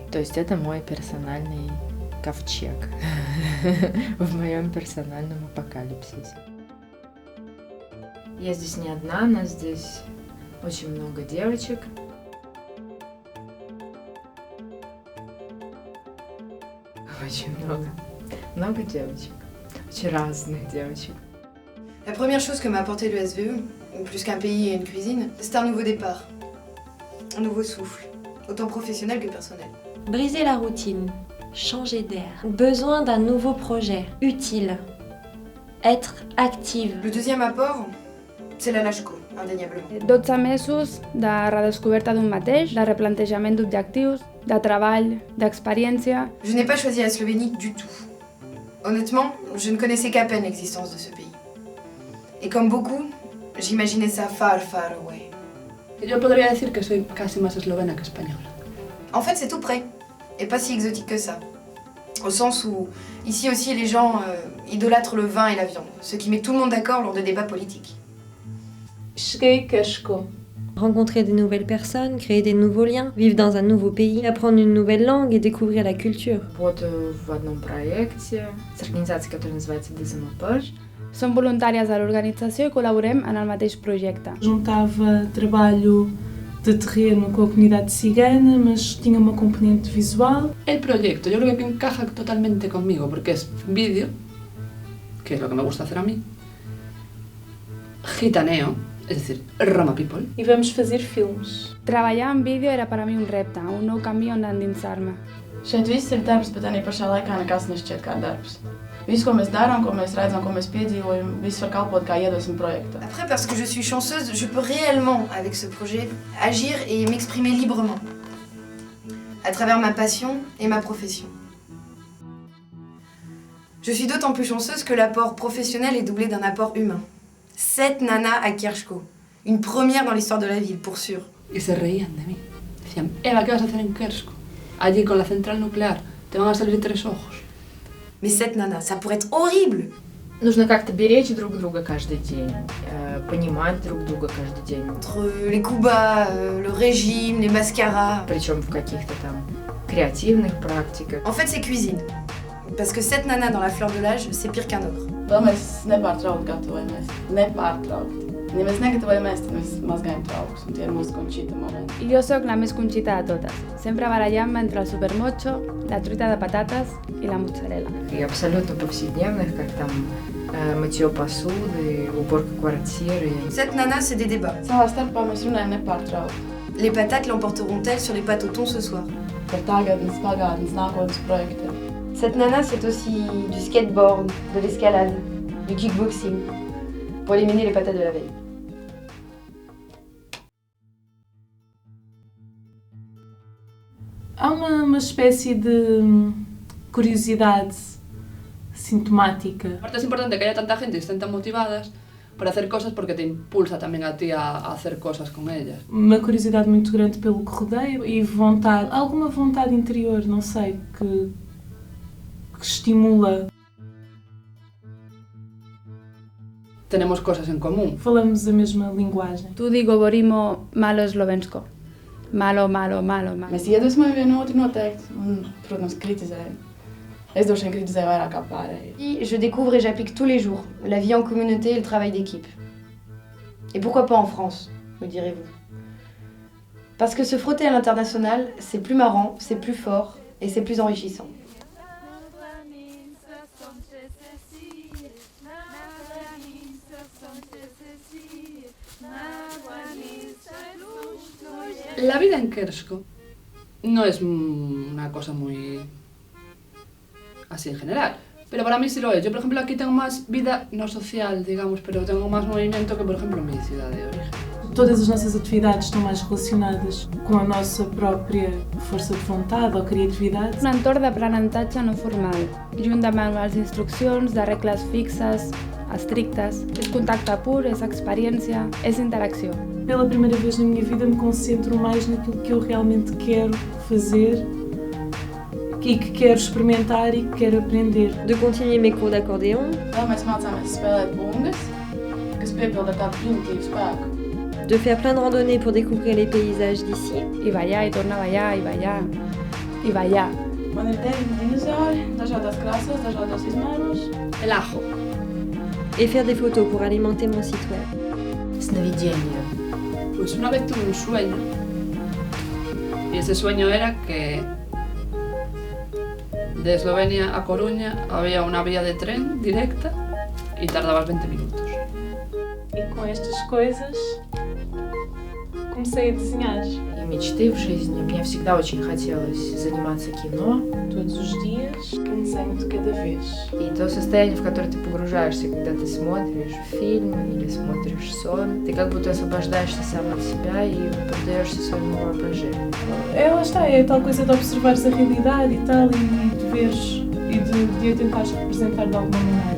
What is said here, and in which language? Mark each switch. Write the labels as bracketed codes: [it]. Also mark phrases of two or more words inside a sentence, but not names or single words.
[ru] То есть это мой персональный ковчег в моем персональном апокалипсисе. Я здесь не одна, нас здесь очень много девочек. Очень много. Много девочек. Очень разных девочек. [fr] La première chose que m'a apporté le SVE, plus qu'un pays et une cuisine, c'est un nouveau départ. Un nouveau souffle, autant professionnel que personnel. Briser la routine, changer d'air, besoin d'un nouveau projet, utile, être active. Le deuxième apport, c'est la LASCO, indéniablement. [ca] 12 mesos de redescoberta d'un mateix, de replantejament d'objectius, de treball, d'experiència. [fr] Je n'ai pas choisi la Slovénie du tout. Honnêtement, je ne connaissais qu'à peine l'existence de ce pays. Et comme beaucoup, j'imaginais ça [en] far, far away. [es] Yo podría decir que soy casi más eslovena que española. [fr] En fait, c'est tout près, et pas si exotique que ça. Au sens où, ici aussi, les gens idolâtrent le vin et la viande, ce qui met tout le monde d'accord lors de débats politiques. Rencontrer des nouvelles personnes, créer des nouveaux liens, vivre dans un nouveau pays, apprendre une nouvelle langue et découvrir la culture. [ru] Работаю в одном проекте с организацией, которая называется DZMP. [ca] Som voluntàries a l'organització i col·laborem en el mateix projecte. [pt] Juntava trabalho de terreno com a comunidade cigana, mas tinha uma componente visual. [es] El proyecto yo creo que encaja totalmente conmigo porque es vídeo, que es lo que me gusta hacer a mí, gitaneo, es decir, [en] Roma People. [pt] E vamos fazer filmes. [ca] Treballar en vídeo era per a mi un repte, un nou camí on endinsar-me. [lv] Šeit viss ir darbs, bet arī pašā laikā nekas nešķiet kā darbs. Viss, ko mēs darām, ko mēs redzam, ko mēs piedzīvojam, viss var kalpot kā iedvesma projekta. [fr] Après, parce que je suis chanceuse, je peux réellement, avec ce projet, agir et m'exprimer librement, à travers ma passion et ma profession. Je suis d'autant plus chanceuse que l'apport professionnel est doublé d'un apport humain. 7 nanas à Kershko. Une première dans l'histoire de la ville, pour sûr. [es] Y se reían de mí. Decían, Eva, ¿qué vas a hacer en Kershko? Allí con la central nuclear, te van a salir 3 ojos. [fr] Mais 7 nanas, ça pourrait être horrible. [ru] Нужно как-то беречь друг друга каждый день, понимать друг друга каждый день. [fr] Entre les coups bas, le régime, les mascaras. [ru] Причем в каких-то там креативных практиках. [fr] En fait, c'est cuisine. Parce que 7 nanas dans la fleur de l'âge, c'est pire qu'un ogre. [lv] Vēl mēs nepārtraukti gatavojamies. Nepārtraukti. Ja mēs negatavojamies, tad mēs mazgājam traukus, un tie ir mūsu Conchita momenti. [ca] I jo sóc la més Conchita de totes, sempre barallant-me entre el supermocho, la truita de patates i la mozzarella. [ru] И абсолютно повседневных, как там мытье посуды, уборка квартиры. [fr] 7 nanas, c'est des débats. [lv] Savā starpā mēs runājam nepārtraukti. [fr] Les patates l'emporteront-elles sur les pâtes au thon ce soir? [lv] Par tagadnes, pagātnes, nākotnes projektiem. [fr] 7 nanas, c'est aussi du skateboard, de l'escalade, du kickboxing, pour éliminer les patates de la veille. [pt] Há uma espécie de curiosidade sintomática. [es] Aparte es importante que haya tanta gente y estén tan motivadas para hacer cosas porque te impulsa también a ti a hacer cosas con ellas. [pt] Uma curiosidade muito grande pelo que rodeia e vontade, alguma vontade interior, não sei, que estimula. [es] Tenemos cosas en común. [pt] Falamos a mesma linguagem. [sl] Tudi govorimo malo slovensko. Malo, malo, malo, malo. [lv] Mēs iedvesmojam vienu otru noteikti un, protams, kritizējam. Es droši vien kritizēju vairāk kā pārējie. [fr] Je découvre et j'applique tous les jours la vie en communauté et le travail d'équipe. Et pourquoi pas en France, me direz-vous? Parce que se frotter à l'international, c'est plus marrant, c'est plus fort et c'est plus enrichissant. [es] La vida en Kershko no es una cosa muy así en general, pero para mí sí lo es. Yo, por ejemplo, aquí tengo más vida no social, digamos, pero tengo más movimiento que, por ejemplo, en mi ciudad de origen. [pt] Todas as nossas atividades estão mais relacionadas com a nossa própria força de vontade ou criatividade. [ca] Un entorn d'aprenentatge no formal, junt de manuals d'instruccions, de regles fixes, estrictes. És contacte pur, és experiència, és interacció. [pt] Pela primeira vez na minha vida me concentro mais naquilo que eu realmente quero fazer e que quero experimentar e que quero aprender. [fr] De continuer mes cours d'accordéon. [lv] Vēl mēs mācāmies spēlēt bungas, kas piepilda tādu primitīvu spēku. [fr] De faire plein de randonnées pour découvrir les paysages d'ici. [ca] I ballar, i tornar a ballar, i ballar, i ballar. [lv] Man ir 9 dinozauri, dažādās krāsās, dažādos izmēros. [es] El ajo. [fr] Et faire des photos pour alimenter mon site web. [ru] Sновидение. [es] Pues una vez tuve un sueño y ese sueño era que de Eslovenia a Coruña había una vía de tren directa y tardabas 20 minutos. [pt] E com estas coisas comecei a desenhar. [ru] И мечты в жизни. Мне всегда очень хотелось заниматься кино. [pt] Todos os dias, um desenho de cada vez. [ru] И то состояние, в которое ты погружаешься, когда ты смотришь фильм или смотришь сон, ты как будто освобождаешься сам от себя и поддаешься своему воображению. [pt] Lá está, é tal coisa de observares a realidade e tal, e de veres e de a tentares representar de alguma maneira.